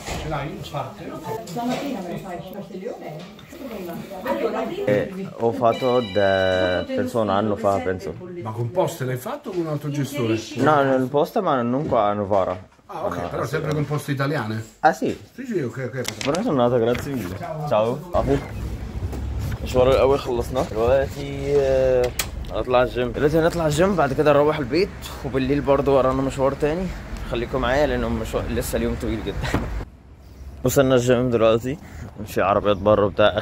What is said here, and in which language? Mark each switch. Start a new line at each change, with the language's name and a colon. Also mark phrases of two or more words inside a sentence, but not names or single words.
Italian: Ce l'hai? Parte? Ho fatto da penso un anno fa, penso. Ma con Poste l'hai fatto o con un altro gestore? No, nel posta ma non qua a Novara. Ah, ok, però sempre con Poste Italiane? Ah sì. Sì, sì, ok.
Arabic: ربنا يسلمك.
Italian: grazie mille. Ciao.
Arabic: اهو المشوار الاول خلصناه دلوقتي. هنطلع الجيم دلوقتي. هنطلع الجيم بعد كده نروح البيت، وبالليل برضو ورانا مشوار تاني. خليكم معايا لانه مشوار لسه اليوم طويل جدا. وصلنا الجيم دلوقتي. في عربيات بره وبتاع.